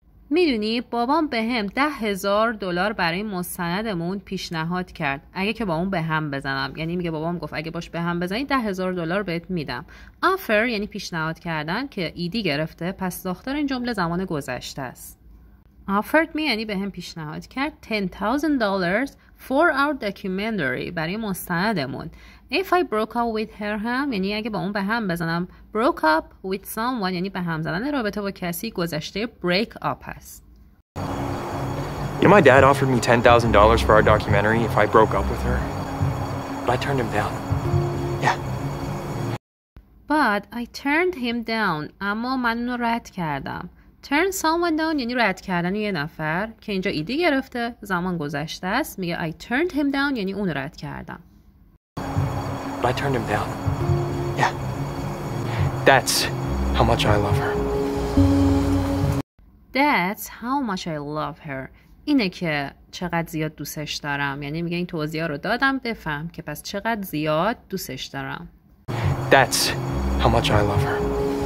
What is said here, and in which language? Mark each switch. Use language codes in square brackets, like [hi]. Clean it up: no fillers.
[fa] میدونی بابام به هم $10,000 برای مستندمون پیشنهاد کرد اگه که با اون به هم بزنم. یعنی میگه بابام گفت اگه باش به هم بزنی $10,000 بهت میدم. offer یعنی پیشنهاد کردن که ایدی گرفته، پس ساختار این جمله زمان گذشته است. [en] offered me [fa] یعنی به هم پیشنهاد کرد $10,000 [en] for our documentary [fa] برای مستندمون. [en] if I broke up with her [fa] هم یعنی اگه با اون به هم بزنم. [en] broke up with someone [fa] یعنی به هم زدن رابطه با کسی، گذشته break up هست. [en] You know, my dad offered me $10,000 for our documentary if I broke up with her. But I turned him down. Yeah. But I turned him down. [fa] اما من اونو رد کردم. turn someone down یعنی رد کردن یه نفر که اینجا ایدی گرفته، زمان گذشته است. میگه [en] I turned him down [fa] یعنی اونو رد کردم. [en] But I turned him down. Yeah. That's how much I love her. That's how much I love her. [fa] اینه که چقدر زیاد دوستش دارم. یعنی میگه این توضیح رو دادم بفهم که پس چقدر زیاد دوستش دارم. [en] That's how much I love her.